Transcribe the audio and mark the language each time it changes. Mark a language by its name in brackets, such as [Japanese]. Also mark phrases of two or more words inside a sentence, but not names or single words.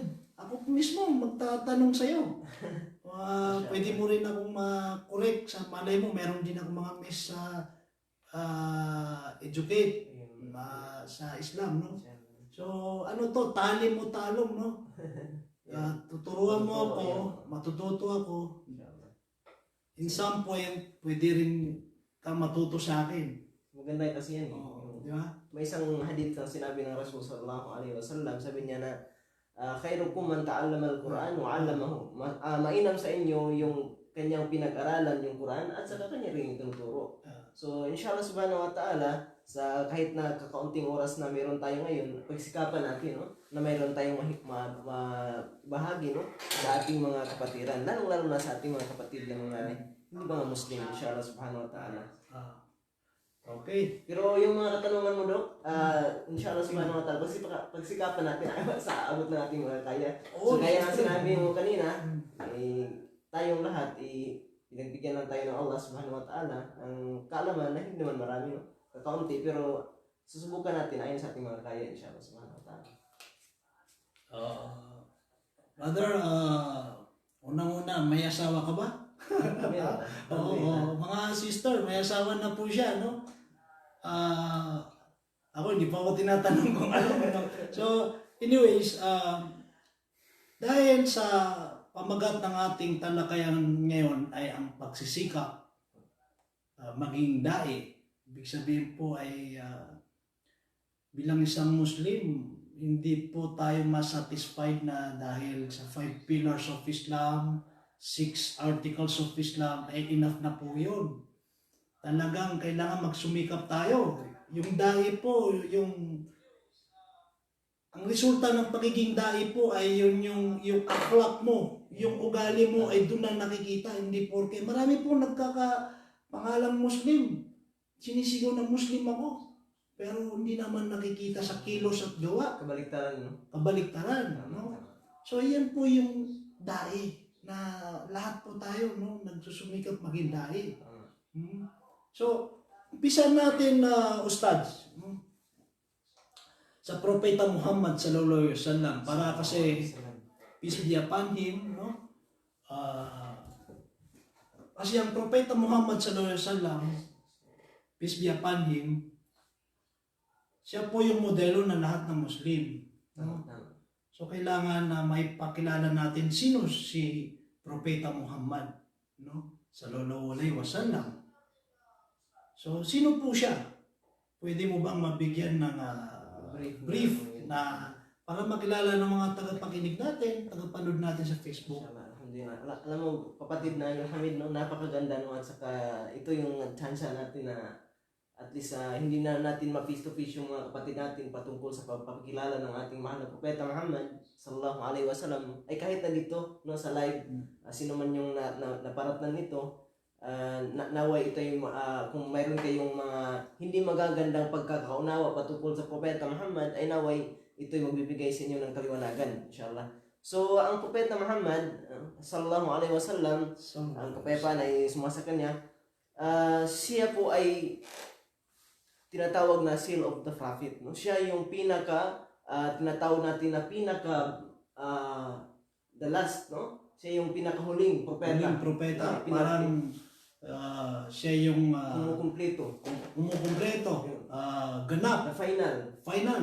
[Filipino] Ako mismo magtatanong sa'yo. Pwede mo rin akong ma-correct sa malay mo. Meron din ako mga miss sa educate sa Islam, no? So, ano to, tali mo talong, no? Tuturuan mo ako, matututo ako. [English] In some point, [Filipino] pwede rin kang matuto sa akin. Maganda kasi yan. Di ba? May isang hadith na sinabi ng Rasul [Arabic] صلى الله عليه وسلم, [Filipino] sabi niya na [Arabic] خيركم من تعلم القرآن وعلمه. [Filipino] Mainam sa inyo yung kanyang pinag-aralan yung Quran at saka kanya rin tinuturo. [Arabic] So إن شاء الله سبحانه وتعالى, [Filipino] sa kahit na kakaunting oras na meron tayo ngayon, pagsikapan natin, no, na mayroon tayong bahagi, no, sa ating mga kapatiran, lalo na sa ating mga kapatid na mga Muslim, [Arabic] إن شاء الله سبحانه وتعالى. [Filipino] Okay. Pero yung mga katanungan mo, [Arabic] Dok, إن شاء الله سبحانه وتعالى, [Filipino] pagsikapan natin sa abot na ating mga kaya. So gaya nga sinabi mo kanina, tayong lahat, pinagbigyan lang tayo ng [Arabic] الله سبحانه وتعالى [Filipino] ang kaalaman na hindi naman marami, no? Kakaunti, pero susubukan natin ayon sa ating mga kaya, [Arabic] إن شاء الله سبحانه وتعالى. [Filipino] Brother, unang-una, may asawa ka ba? Oo, mga sister, may asawa na po siya, no? Ako, hindi pa ako tinatanong kung ano. So, anyways, dahil sa pamagat ng ating talakayan ngayon ay ang pagsisikap, maging dai. Ibig sabihin po ay bilang isang Muslim, hindi po tayo masatisfied na dahil sa 5 [English] pillars of Islam, 6 articles of Islam, [Filipino] ay enough na po yun. Talagang kailangan magsumikap tayo. Yung dai po, ang resulta ng pagiging dai po ay yung akhlak mo, yung ugali mo ay doon na nakikita, hindi porke. Marami po nagkakapangalang Muslim. Sinisigaw na Muslim ako. Pero hindi naman nakikita sa kilos at gawa. Kabaliktaran, no? Kabaliktaran, no? So yan po yung dai na lahat po tayo, no, nagsusumikap maging dai. So, umpisa natin Ustads, no? Sa Propeta Muhammad [Arabic] صلى الله عليه وسلم, [Filipino] para kasi [English] peace be upon him, no? [Filipino] Kasi ang Propeta Muhammad [Arabic] صلى الله عليه وسلم, [English] peace be upon him, [Filipino] siya po yung modelo ng lahat ng Muslim, no? So kailangan na maipakilala natin sino si Propeta Muhammad, no? [Arabic] صلى الله عليه وسلم. [Filipino] So sino po siya? Pwede mo bang mabigyan ng brief na para makilala ng mga tagapakinig natin, tagapanood natin sa Facebook? Alhamdulillah. Alam mo, kapatid na yung Hamid, no, napakaganda, no, at saka ito yung chance natin na at least hindi na natin ma- [English] face to face [Filipino] yung mga kapatid natin patungkol sa pagpapakilala ng ating mahal na Propeta Muhammad [Arabic] صلى الله عليه وسلم, [Filipino] ay kahit na dito, no, sa live, sino man yung naparatnan nito, naway ito yung kung mayroon kayong mga hindi magagandang pagkakaunawa patungkol sa Propeta Muhammad, ay naway ito yung magbibigay sa inyo ng kaliwanagan, inshallah. So ang Propeta Muhammad [Arabic] صلى الله عليه وسلم, [Filipino] ang kapayapaan ay sumasa kanya, siya po ay tinatawag na [English] seal of the prophet, [Filipino] no? Siya yung tinatawag natin na [English] the last, [Filipino] no? Siya yung pinakahuling propeta. Huling propeta, parang siya yung kumukumpleto, ganap, final.